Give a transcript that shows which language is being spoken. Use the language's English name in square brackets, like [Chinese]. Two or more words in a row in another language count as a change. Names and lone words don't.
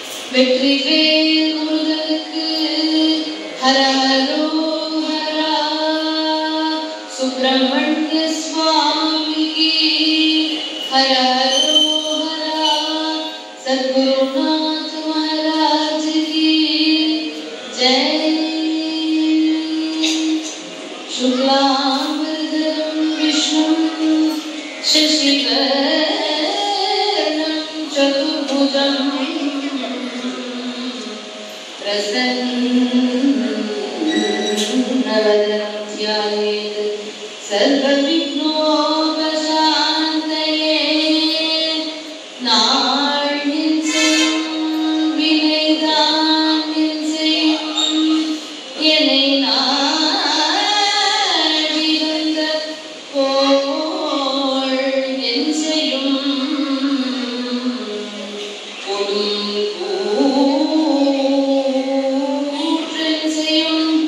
[Tamil] வெற்றிவேல் முருகனுக்கு ஹரஹரோஹரா. சுப்பிரமணிய சுவாமிக்கு ஹரஹரோஹரா. [Hindi] சத்குருநாத் மகாராஜ் की जय. [Sanskrit] शुक्लांबरधरं विष्णुं शशिवर्णं चतुर्भुजं प्रसन्नवदनं ध्यायेत् सर्वविघ्नोपशान्तये. [Tamil] நாள்நின் செய்யும் வினைதான் செய்யும் என்னை நாடி வந்த போல் என் செய்யும் கொடும் கூற்றன் செய்யும்